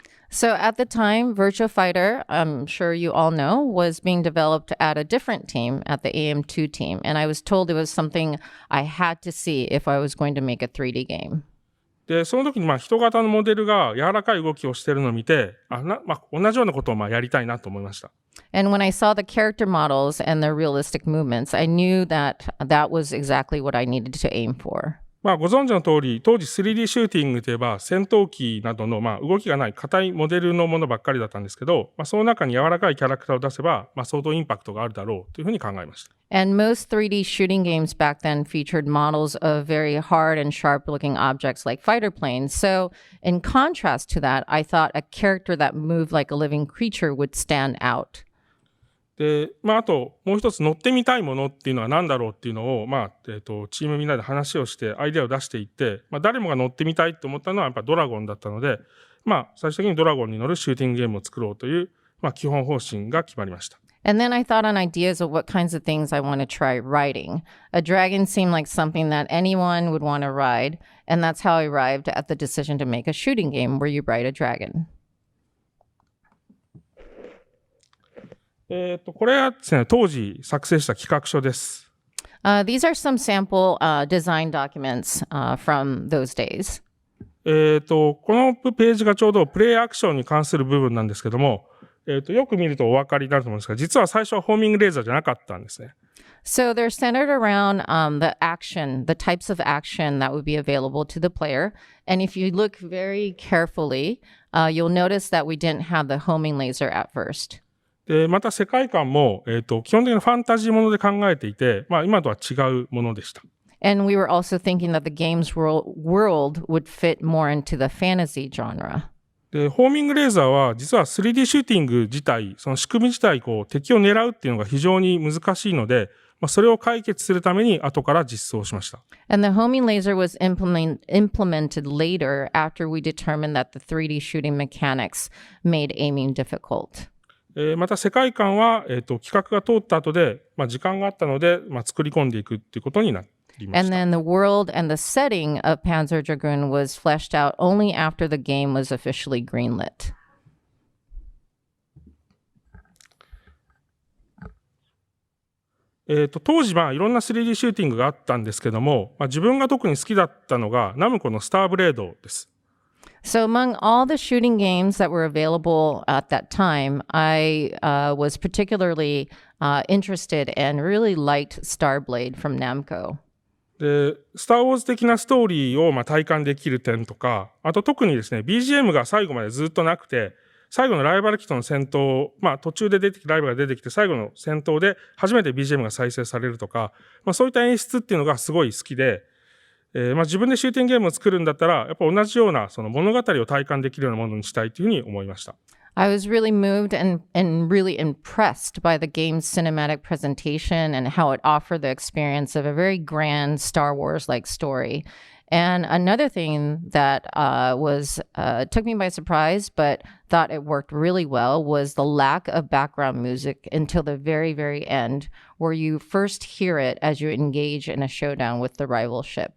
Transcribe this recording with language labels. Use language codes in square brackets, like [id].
[en] So at the time, Virtua Fighter, I'm sure you all know, was being developed at a different team, at the AM2 team. And I was told it was something I had to see if I was going to make a 3D game. [ja] で、その時に人型のモデルが柔らかい動きをしているのを見て、同じようなことをやりたいなと思いました。 [en] And when I saw the character models and their realistic movements, I knew that that was exactly what I needed to aim for. [ja] ご存知の通り、当時 3D シューティングといえば戦闘機などの動きがない硬いモデルのものばっかりだったんですけど、その中に柔らかいキャラクターを出せば、相当インパクトがあるだろうというふうに考えました。 [en] And most 3D shooting games back then featured models of very hard and sharp-looking objects like fighter planes. So in contrast to that, I thought a character that moved like a living creature would stand out. [ja] で、あと、もう一つ乗ってみたいものっていうのは何だろうっていうのを、チームみんなで話をして、アイデアを出していって、誰もが乗ってみたいと思ったのはやっぱドラゴンだったので、最終的にドラゴンに乗るシューティングゲームを作ろうという、基本方針が決まりました。 [en] And then I thought on ideas of what kinds of things I want to try riding. A dragon seemed like something that anyone would want to ride, and that's how I arrived at the decision to make a shooting game where you ride a dragon. [ja] これはですね、当時作成した企画書です。 [en] These are some sample design documents from those days. [ja] このページがちょうどプレイアクションに関する部分なんですけども、よく見るとお分かりになると思うんですが、実は最初はホーミングレーザーじゃなかったんですね。 [en] So they're centered around the action, the types of action that would be available to the player. And if you look very carefully, you'll notice that we didn't have the homing laser at first. [ja] で、また世界観も、基本的なファンタジーもので考えていて、今とは違うものでした。 [en] And we were also thinking that the game's world would fit more into the fantasy genre. [ja] で、ホーミングレーザーは実は 3D シューティング自体、その仕組み自体、敵を狙うっていうのが非常に難しいので、それを解決するために後から実装しました。 [en] And the homing laser was implemented later after we determined that the 3D shooting mechanics made aiming difficult. [ja] また世界観は、企画が通った後で、時間があったので、作り込んでいくっていうことになりまし [en] And [ja] た。 [en] then the world and the setting of Panzer Dragoon was fleshed out only after the game was officially greenlit. [ja] 当時、いろんな 3D シューティングがあったんですけども、自分が特に好きだったのが、ナムコのスターブレードです。 [en] So among all the shooting games that were available at that time, I was particularly interested and really liked Starblade from Namco. [ja] で、スター・ウォーズ的なストーリーを体感できる点とか、あと特にですね、BGM が最後までずっとなくて、最後のライバル機との戦闘、途中でライバルが出てきて、最後の戦闘で初めて BGM が再生されるとか、そういった演出っていうのがすごい好きで、自分でシューティングゲームを作るんだったら、やっぱ同じようなその物語を体感できるようなものにしたいというふうに思いました。 [en] I was really moved and really impressed by the game's cinematic presentation and how it offered the experience of a very grand Star Wars-like story. And another thing that took me by surprise, but thought it worked really well, was the lack of background music until the very, very end, where you first hear it as you engage in a showdown with the rival ship.